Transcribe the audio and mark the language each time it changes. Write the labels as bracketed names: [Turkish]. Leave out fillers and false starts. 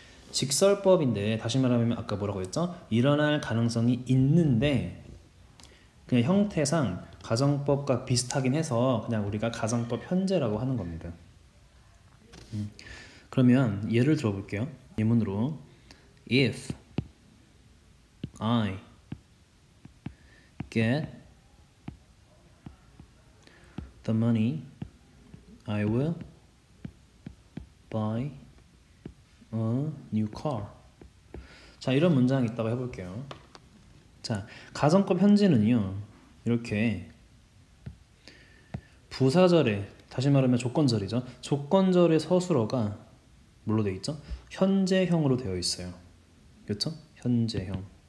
[Korean] 직설법인데, 다시 말하면 아까 뭐라고 했죠? 일어날 가능성이 있는데 그냥 형태상 가정법과 비슷하긴 해서 그냥 우리가 가정법 현재라고 하는 겁니다. 그러면 예를 들어볼게요. 예문으로 [English] If I get the money, I will buy a new car. [Korean] 자, 이런 문장이 있다고 해볼게요. 자, 가정법 현재는요, 이렇게 부사절에, 다시 말하면 조건절이죠. 조건절의 서술어가 뭘로 되어 있죠? 현재형으로 되어 있어요. 그렇죠? 현재형.